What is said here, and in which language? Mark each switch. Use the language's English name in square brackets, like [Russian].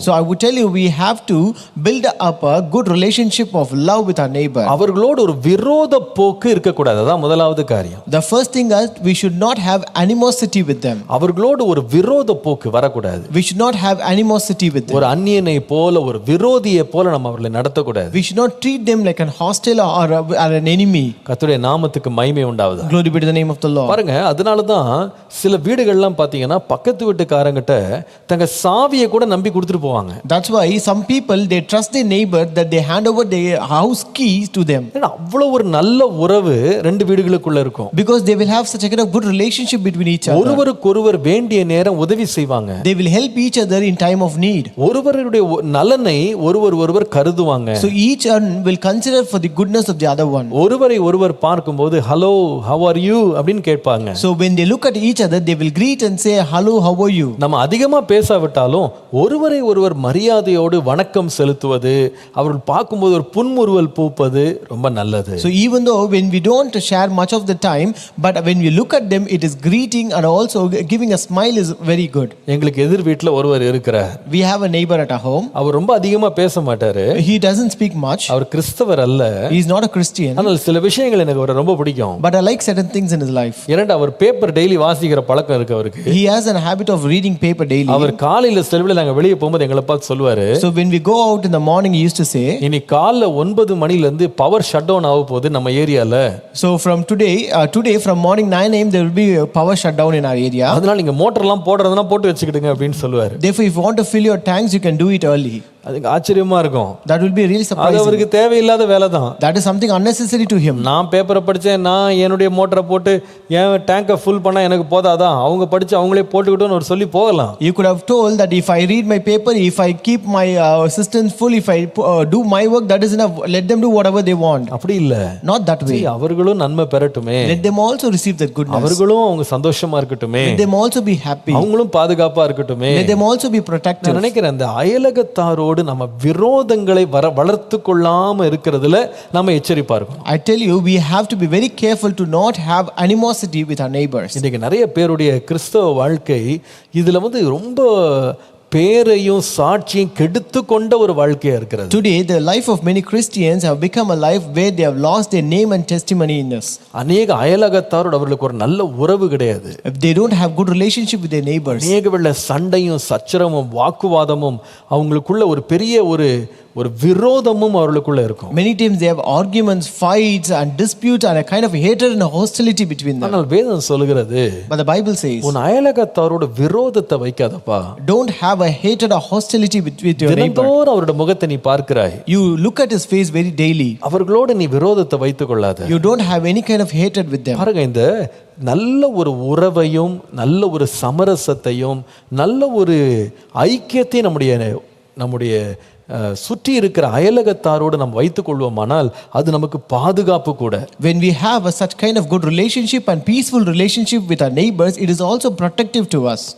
[English] So I would tell you, we have to build up a good relationship of love with our neighbor. [Tamil] அவர்களோடு ஒரு விரோத போக்கு இருக்கக்கூடாது. அதான் முதலாவது காரியம். [English] The first thing is we should not have animosity with them. [Tamil] அவர்களோடு ஒரு விரோத போக்கு வரக்கூடாது. [English] We should not have animosity with them. [Tamil] ஒரு அந்நியனை போல, ஒரு விரோதியை போல நம்ம அவர்களை நடத்தக்கூடாது. [English] We should not treat them like an hostile or an enemy. [Tamil] கர்த்தருடைய நாமத்துக்கு மகிமை உண்டாவதாக. [English] Glory be to the name of the Lord. [Tamil] பாருங்க, அதனால தான் சில வீடுகள்லாம் பார்த்தீங்கன்னா பக்கத்து வீட்டுக்காரங்கிட்ட தங்க சாவியை கூட நம்பி கொடுத்துட்டு போவாங்க. [English] That's why some people, they trust their neighbor that they hand over their house keys to them. [Tamil] அவ்வளவு ஒரு நல்ல உறவு ரெண்டு வீடுகளுக்குள்ள இருக்கும். [English] Because they will have such a kind of good relationship between each other. [Tamil] ஒருவருக்கொருவர் வேண்டிய நேரம் உதவி செய்வாங்க. [English] They will help each other in time of need. [Tamil] ஒருவருடைய நலனை ஒருவர் கருதுவாங்க. [English] So each one will consider for the goodness of the other one. [Tamil] ஒருவரை ஒருவர் பார்க்கும்போது [English] hello, how are you [Tamil] அப்படின்னு கேட்பாங்க. [English] So when they look at each other, they will greet and say hello, how are you. [Tamil] நம்ம அதிகமா பேசாவிட்டாலும் ஒருவரை ஒருவரை ஒருவர் மரியாதையோடு வணக்கம் செலுத்துவது, அவர்கள் பார்க்கும்போது ஒரு புன்முறுவல் பூப்பது ரொம்ப நல்லது. [English] So even though when we don't share much of the time, but when we look at them, it is greeting and also giving a smile is very good. [Tamil] எங்களுக்கு எதிர் வீட்டில் ஒருவர் இருக்கிறார். [English] We have a neighbor at our home. [Tamil] அவர் ரொம்ப அதிகமா பேச மாட்டாரு. [English] He doesn't speak much. [Tamil] அவர் கிறிஸ்தவர் அல்ல. [English] He is not a Christian. [Tamil] ஆனால் சில விஷயங்கள் எனக்கு அவரை ரொம்ப பிடிக்கும். [English] But I like certain things in his life. [Tamil] இரண்டு, அவர் பேப்பர் டெய்லி வாசிக்கிற பழக்கம் இருக்கு அவருக்கு. [English] He has a habit of reading paper daily. [Tamil] அவர் காலையில செலவில் நாங்க வெளியே போகும்போது எங்களை பார்த்து சொல்லுவாரு, [English] So when we go out in the morning, he used to say, [Tamil] இனி காலைல 9 மணில இருந்து பவர் ஷட் டவுன் ஆக போகுது நம்ம ஏரியால. [English] so from today from morning 9 a.m. there will be a power shutdown in our area. [Tamil] அதனால நீங்க மோட்டர்லாம் போடுறதுனா போட்டு வச்சுக்கிடுங்க அப்படின்னு சொல்லுவாரு. [English] Therefore, if you want to fill your tanks, you can do it early. [Tamil] அதுக்கு ஆச்சரியமா இருக்கும். [English] That will be really [Tamil] அது [English] surprising. [Tamil] அவருக்கு தேவையில்லாத வேலை தான். [English] That is something unnecessary to him. [Tamil] நான் பேப்பரை படித்தேன், நான் என்னுடைய மோட்டரை போட்டு என் டேங்கை ஃபுல் பண்ண எனக்கு போதாதான், அவங்க படித்து அவங்களே போட்டுக்கிட்டோன்னு ஒரு சொல்லி போகலாம். [English] You could have told that if I read my paper, if I keep my systems full, if I do my work, that is enough. Let them do whatever they want. [Tamil] அப்படி இல்லை. [English] Not that way. [Tamil] அவர்களும் நன்மை பெறட்டுமே, [English] Let them also receive that goodness. [Tamil] அவர்களும் அவங்க சந்தோஷமா இருக்கட்டுமே, [English] Let them also be happy. [Tamil] அவங்களும் பாதுகாப்பா இருக்கட்டுமே. [English] Let them also be protected. [Tamil] நான் நினைக்கிறேன் இந்த அயலகத்தாரோடு நம்ம விரோதங்களை வளர்த்து கொள்ளாம இருக்கிறதுல நம்ம எச்சரிப்பா இருக்கணும். [English] I tell you, we have to be very careful to not have animosity with our neighbors. [Tamil] இன்னைக்கு நிறைய பேருடைய கிறிஸ்தவ வாழ்க்கை இதுல ரொம்ப பேரையும் சாட்சியும் கெடுத்து கொண்ட ஒரு வாழ்க்கையா இருக்கிறது. [English] Today, the life of many Christians have become a life where they have lost their name and testimony in this. [Tamil] அநேக அயலகத்தாரோடு அவர்களுக்கு ஒரு நல்ல உறவு கிடையாது. [English] If they don't have good relationship with their neighbors, [Tamil] அநேக வேளை சண்டையும் சச்சரவும் வாக்குவாதமும் அவங்களுக்குள்ள ஒரு பெரிய ஒரு விரோதமும் அவர்களுக்குள்ள இருக்கும். [English] many times they have arguments, fights and disputes and a kind of hatred and hostility between them. [Tamil] ஆனால் வேதம் சொல்கிறது, [English] But the Bible says, [Tamil] உன் அயலகத்தாரோட விரோதத்தை வைக்காதப்பா. [English] don't have a hatred or hostility with your neighbor. [Tamil] தினந்தோறும் அவருடைய முகத்தை நீ பார்க்கிறாய். [English] You look at his face very daily. [Tamil] அவர்களோடு நீ விரோதத்தை வைத்துக் கொள்ளாத. [English] You don't have any kind of hatred with them. [Tamil] பாருங்க, இந்த நல்ல ஒரு உறவையும் நல்ல ஒரு சமரசத்தையும் நல்ல ஒரு ஐக்கியத்தையும் நம்முடைய சுற்றி இருக்கிற அயலகத்தாரோடு நாம் வைத்துக் கொள்வோமானால் அது நமக்கு பாதுகாப்பு கூட. [English] When we have such kind of good relationship and peaceful relationship with our neighbors, it is also protective to us.